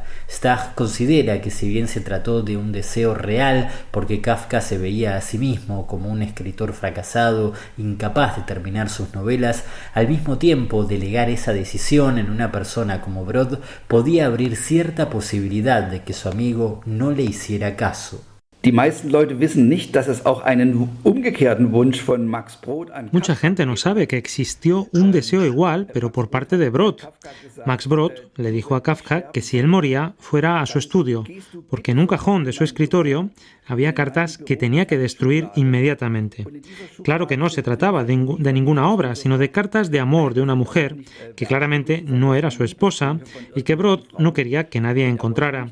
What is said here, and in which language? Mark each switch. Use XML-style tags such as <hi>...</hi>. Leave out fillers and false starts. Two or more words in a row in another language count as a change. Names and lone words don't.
<es>Stagg considera que si bien se trató de un deseo real, porque Kafka se veía a sí mismo como un escritor fracasado, incapaz de terminar sus novelas, al mismo tiempo delegar esa decisión en una persona como Brod podía abrir cierta posibilidad de que su amigo no le hiciera caso.</es> <de>Die meisten Leute wissen nicht, dass es auch einen umgekehrten Wunsch von Max Brod an</de> <es>Mucha gente no sabe que existió un deseo igual, pero por parte de Brod. Max Brod le dijo a Kafka que si él moría, fuera a su estudio, porque en un cajón de su escritorio había cartas que tenía que destruir inmediatamente. Claro que no se trataba de ninguna obra, sino de cartas de amor de una mujer que claramente no era su esposa y que Brod no quería que nadie encontrara.</es>